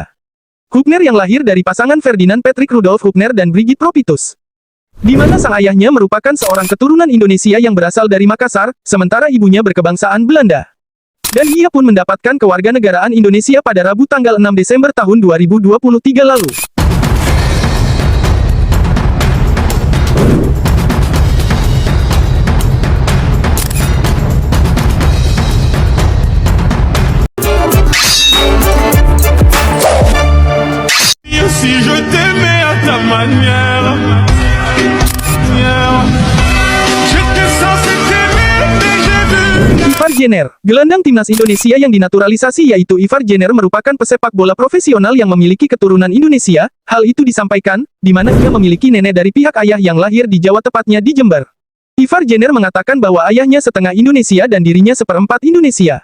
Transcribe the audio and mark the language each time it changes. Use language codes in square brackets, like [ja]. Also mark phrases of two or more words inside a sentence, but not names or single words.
[id] Hubner yang lahir dari pasangan Ferdinand Patrick Rudolf Hubner dan Brigitte Propitus, di mana sang ayahnya merupakan seorang keturunan Indonesia yang berasal dari Makassar, sementara ibunya berkebangsaan Belanda. Dan ia pun mendapatkan kewarganegaraan Indonesia pada Rabu tanggal 6 Desember tahun 2023 lalu. [fr] Si je t'aimais à ta manière, j'étais censé t'aimer, mais j'ai vu. [id] Ivar Jenner, gelandang timnas Indonesia yang dinaturalisasi yaitu Ivar Jenner merupakan pesepak bola profesional yang memiliki keturunan Indonesia. Hal itu disampaikan, di mana ia memiliki nenek dari pihak ayah yang lahir di Jawa, tepatnya di Jember. Ivar Jenner mengatakan bahwa ayahnya setengah Indonesia dan dirinya seperempat Indonesia.